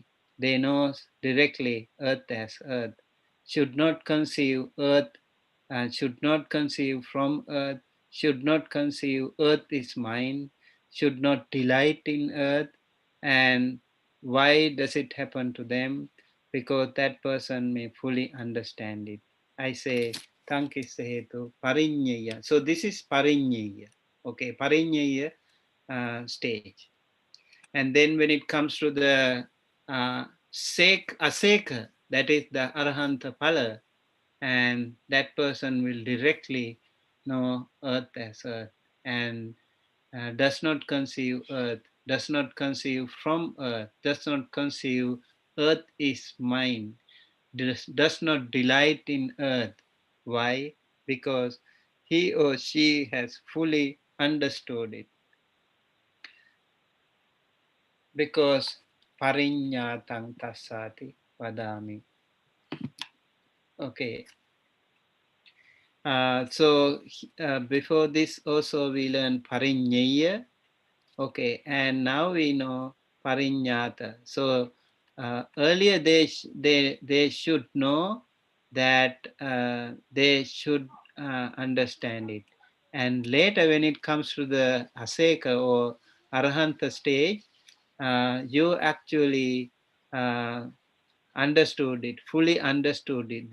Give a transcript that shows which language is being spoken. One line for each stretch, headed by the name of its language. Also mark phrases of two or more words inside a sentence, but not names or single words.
English: They know directly earth as earth. Should not conceive earth, should not conceive from earth, should not conceive earth is mine, should not delight in earth. And why does it happen to them? Because that person may fully understand it. I say,
Pali: tankissa hetu parinyaya.
English: So this is parinyaya. Okay, parinyaya stage. And then when it comes to the aseka, that is the
Pali: arahanta phala,
English: and that person will directly know earth as earth, and does not conceive earth, does not conceive from earth, does not conceive earth is mine, does not delight in earth. Why? Because he or she has fully understood it.
Pali: Because parinyatang tasati vadami.
English: Okay. So before this also we learned parinyaya. Okay, and now we know parinyata. So earlier they should know that they should understand it, and later when it comes to the aseka or arahanta stage, you actually uh, understood it, fully understood it.